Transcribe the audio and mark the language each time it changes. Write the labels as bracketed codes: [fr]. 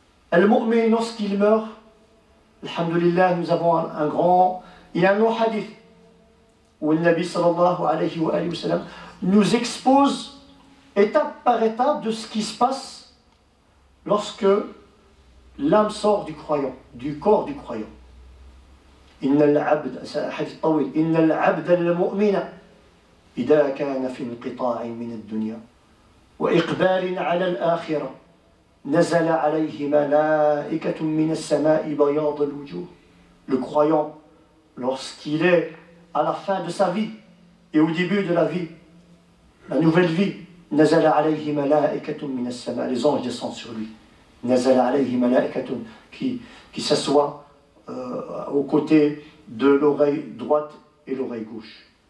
[fr] Al-Mu'min, lorsqu'il meurt, alhamdulillah, nous avons il y a un long hadith où le Nabi sallallahu alayhi wa sallam nous expose étape par étape de ce qui se passe lorsque l'âme sort du croyant, du corps du croyant. [ar] Inna al-abd, [fr] c'est un hadith [ar] tawil, Inna al-abd al-mu'mina إذا كان في انقطاع من الدنيا وإقبال على الآخرة نزل عليه ملائكة من السماء بياض الوجوه. [fr] Le croyant, lorsqu'il est à la fin de sa vie et au début de la vie, la nouvelle vie, [ar] نزل عليه ملائكة من السماء, [fr] les anges descendent sur lui. [ar] نزل عليه ملائكة [fr] qui s'assoit aux côtés de l'oreille droite et l'oreille gauche.